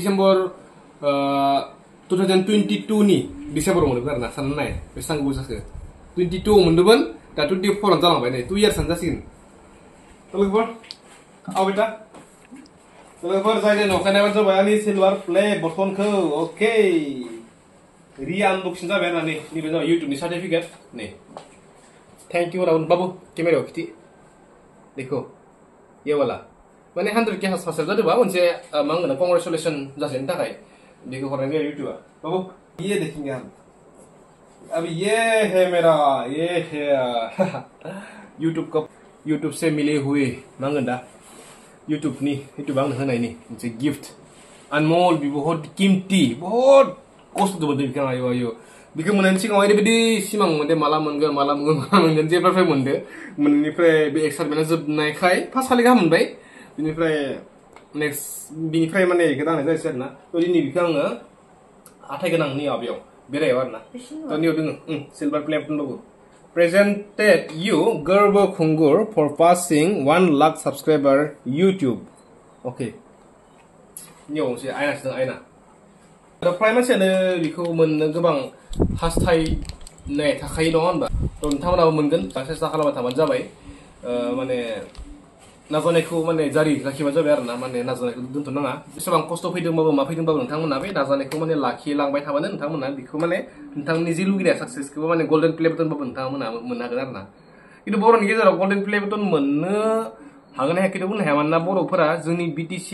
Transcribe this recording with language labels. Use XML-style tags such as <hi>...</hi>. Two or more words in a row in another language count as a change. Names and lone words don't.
<brx>2022 नि डिसेम्बराव मोनदोंमोन आरोना साननानै नाय बेसेबां गोबाव जाखो 22 मोनदोंमोन दा 24 जालांबाय नै</brx> <en>2 years</en> <brx>जासिगोन थ' लोगोफोर आव बेटा लोगोफोर जाय न'खाय नायबानो जाबाय आंनि</brx> <en>silver play</en> <brx>बटनखौ अके अनबॉक्सिंग जाबाय आरोना नैबे जाबाय इउटुबनि सार्टिफिकेट नै</brx> <en>thank you</en> <brx>राहुल बाबू कैमरा खिथि</brx> <hi>देखो ये वाला</hi> <brx>माने 100k साबस्क्राइब जादोंबा मोनसे मा होनो कंग्रेचुलेसन जासिनो थाखाय बेखौ हरनाय जायो इउट्यूबआ</brx> <hi>बाबू ये देखेंगे हम अब ये है मेरा ये है यूट्यूब से मिले हुए</hi> <brx>मा होनगोन दा यूट्यूब आंनो होनायनि मोनसे गिफ्ट</brx> <hi>अनमोल भी बहुत कीमती बहुत</hi> <brx>खस्थ' मोनदों बिखौ आयो बिखौ मोननायनि सिगाङाव ओरैबायदि सिमां मोनदों माला मोनगोन जेब्लानिफ्राय मोनदों मोननायनिफ्राय बे एक्साइटमेन्टआ जोबनायखाय फार्स्ट खालि गाहाम मोनबाय बिनिफ्राय नेक्स्ट बिनिफ्राय माने बेखौ दांनाय जायसै आरोना थ' दिनै बिखौ आङो हाथाय गोनांनि माबायाव बेरायाव आरोना थ' नियाव दोङो</brx> <en>silver plate</en> <brx>दंबावो</brx> <en>presented you Gwrbw Khungur for passing 1 lakh subscriber YouTube. Okay.</en> <brx>नियाव मोनसे आयनासो दं आयना फ्राय मानसियानो बेखौ मोननो गोबां हास्थायनाय थाखायो नङा होनबा थ' नोंथांमोनाबो मोनगोन सेस्था खालामबाय थाबानो जाबाय माने नाजानायखौ माने जारि लाखिबानो जाबाय आरोना माने नाजानायखौ दोनथ'नाङा बेसेबां खस्थ' फैदोंबाबो मा फैदोंबाबो नोंथांमोना बे नाजानायखौ माने लाखिलांबाय थाबानो नोंथांमोना बेखौ माने नोंथांनि जि लुगैनाय साक्सेसखौबो माने</brx> <en>golden play</en> <brx>बाटनबाबो नोंथांमोना मोननो हागोन आरोना खिन्थु बर'नि गेजेराव</brx> <en>golden play</en> <brx>बाटन मोननो हागोन हायाखै बुंनो हाया मानोना बर'फोरा जोंनि BTC</brx>